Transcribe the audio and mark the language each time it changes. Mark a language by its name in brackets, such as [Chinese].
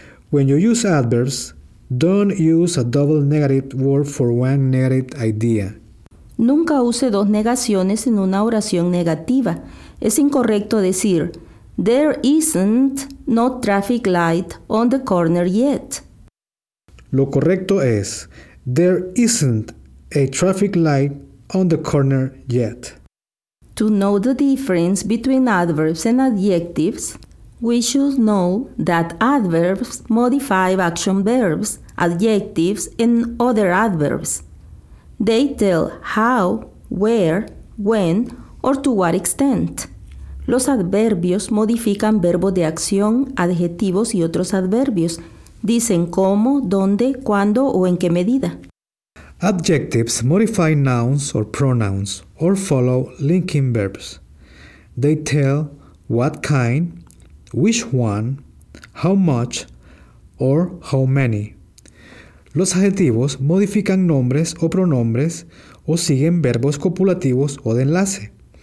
[English] When you use adverbs, don't use a double negative word for one negative idea. [Spanish] Nunca use dos negaciones en una oración negativa. Es incorrecto decir, [English] there isn't no traffic light on the corner yet. [Spanish] Lo correcto es, [English] there isn't a traffic light on the corner yet. To know the difference between adverbs and adjectives, we should know that adverbs modify action verbs, adjectives, and other adverbs. They tell how, where, when, or to what extent. [Spanish] Los adverbios modifican verbos de acción, adjetivos y otros adverbios. Dicen cómo, dónde, cuándo o en qué medida. [English] Adjectives modify nouns or pronouns or follow linking verbs. They tell what kind, which one, how much, or how many. [Spanish] Los adjetivos modifican nombres o pronombres o siguen verbos copulativos o de enlace.